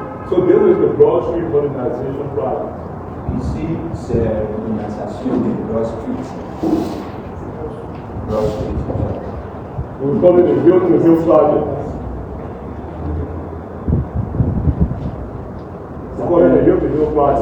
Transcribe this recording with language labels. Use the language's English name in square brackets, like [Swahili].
[English] So this is the Broad Street modernization project. [French] Ici, c'est l'organisation de Broad Street. [English] Broad Street. We call it the Hill to Hill project. We call it the Hill to Hill project.